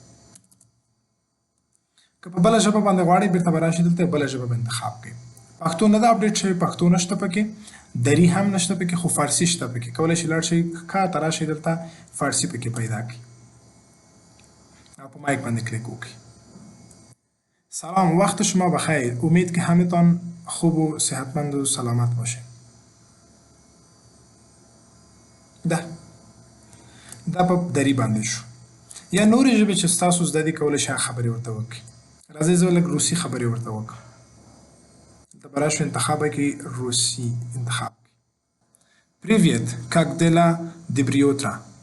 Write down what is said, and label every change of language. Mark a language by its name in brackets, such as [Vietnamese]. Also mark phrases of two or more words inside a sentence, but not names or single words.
[Pashto] که په بله ژبه باندې غواړئ بیرته به راشئ دلته بله ژبه به انتخاب کړئ پښتو نه ده اپډیټ شوی پښتو نشته پکې دري هم نشته پکې خو فارسي شته پکې کولی شئ لاړ شئ ښکته راشئ دلته فارسي پکې پیدا کړئ او په مایک باندې کلیک وکړئ [Persian] سلام وقت شما بخیر امید که همتان خوب و صحتمند و سلامت باشین [Pashto] دا په دري باندې شو یا نورې ژبې چې ستاسو زده دي کولی شئ خبرې ورته وکړئ راځئ زه لږ روسي خبرې ورته وکړم دلته به راشو انتخاب کړئ روسي انتخاب کړئ [Russian] привет как дела доброе